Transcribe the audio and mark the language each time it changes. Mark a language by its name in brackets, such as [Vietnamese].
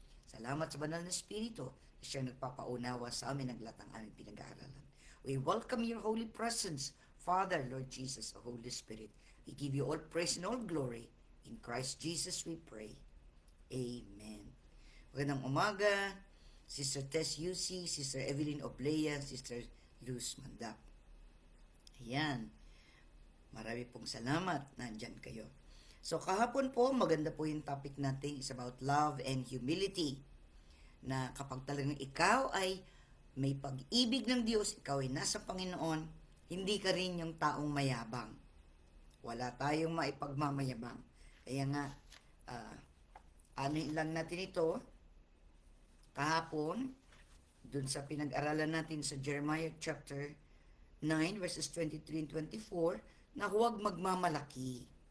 [Filipino] Salamat sa Banal na Espiritu na siyang nagpapaunawa sa amin ng lahat ng aming pinag-aaralan. [English] We welcome your holy presence, Father, Lord Jesus, the Holy Spirit. We give you all praise and all glory. In Christ Jesus we pray. Amen. [Filipino] Magandang umaga, [English] Sister Tess Yusi, Sister Evelyn Oblea, Sister Luz Mandap. Ayan. [Filipino] Marami pong salamat. Nandyan kayo. So kahapon po, maganda po yung topic natin is about love and humility. Na kapag talagang ikaw ay may pag-ibig ng Diyos, ikaw ay nasa Panginoon, hindi ka rin yung taong mayabang. Wala tayong maipagmamayabang. Kaya nga, anuin lang natin ito, kahapon, dun sa pinag-aralan natin sa Jeremiah chapter 9, verses 23 and 24, na huwag magmamalaki.